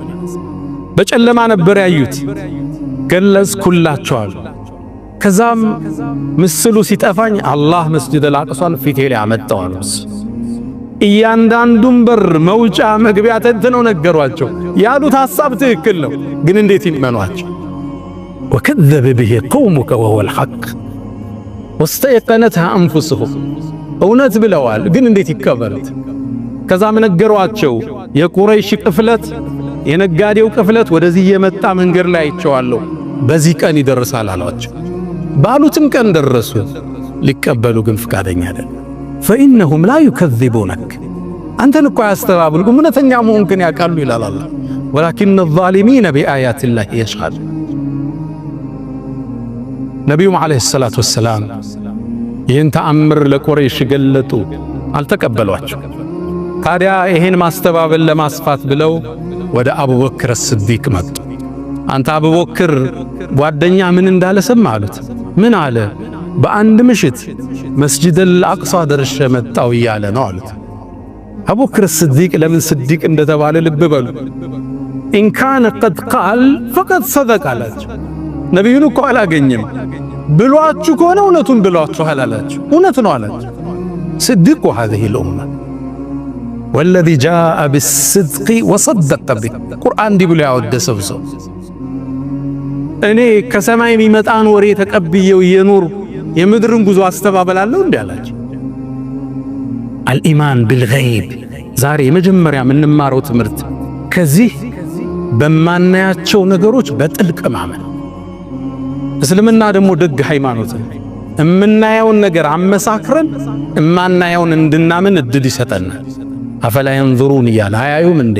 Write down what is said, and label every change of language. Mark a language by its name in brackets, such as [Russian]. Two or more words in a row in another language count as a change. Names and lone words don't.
[Amharic] በጨለማ ነበር ያዩት፣ ገለጽኩላቸዋል። ከዛም ምስሉ ሲጠፋኝ አላህ መስጂድ አልአቅሷን ፊቴ ላይ አመጣው አሉ። እያንዳንዱን በር መውጫ መግቢያ ተንትነው ነገሯቸው። ያሉት ሐሳብ ትክክል ነው፣ ግን እንዴት ይመኗቸው? [Arabic] ወከዘበ به قومك وهو الحق واستيقنتها أنفسهم [Amharic] እውነት ብለዋል፣ ግን እንዴት ይቀበሉት? ከዛም ነገሯቸው የቁረይሽ ቅፍለት የነጋዴው ቅፍለት ወደዚህ የመጣ መንገድ ላይ አይቼዋለሁ፣ በዚህ ቀን ይደርሳል አሏቸው። ባሉትም ቀን ደረሱ። ሊቀበሉ ግን ፍቃደኛ አይደለም። [Arabic] فإنهم لا يكذبونك [Amharic] አንተን እኮ ያስተባብሉም እውነተኛ መሆንክን ያውቃሉ ይላል አላህ። [Arabic] ولكن الظالمين بآيات الله يجحدون። [Amharic] ነብዩ [Arabic] عليه الصلاة والسلام [Amharic] ይህን ተአምር ለቁረይሽ ገለጡ፣ አልተቀበሏቸው። ታዲያ ይሄን ማስተባበል ለማስፋት ብለው ወደ አቡበክር ስዲቅ መጡ። አንተ አቡበክር ጓደኛ ምን እንዳለ ሰማ አሉት። ምን አለ? በአንድ ምሽት መስጂድ አልአቅሷ ደርሼ መጣሁ እያለ ነው አሉት። አቡበክር ስዲቅ ለምን ስዲቅ እንደተባለ ልብ በሉ። [Arabic] إن كان قد قال فقد صدق [Amharic] አላቸው። ነቢዩን እኮ አላገኘም ብሏችሁ ከሆነ እውነቱን ብሏችኋል አላቸው። እውነት ነው አላቸው። ስዲቅ [Arabic] هذه الأمة والذي جاء بالصدق وصدق به [Amharic] ቁርአን እንዲህ ብሎ ያወደሰው ሰው እኔ ከሰማይ የሚመጣን ወሬ ተቀብየው የኑር የምድርን ጉዞ አስተባበላለሁ እንዴ አላቸው። [Arabic] الإيمان بالغيب [Amharic] ዛሬ የመጀመሪያ የምንማረው ትምህርት ከዚህ በማናያቸው ነገሮች በጥልቅ ማመን። እስልምና ደግሞ ደግ ሃይማኖት እምናየውን ነገር አመሳክረን እማናየውን እንድናምን እድል ይሰጠናል። [Arabic] أفلا ينظرون [Amharic] እያለ አያዩም እንዴ?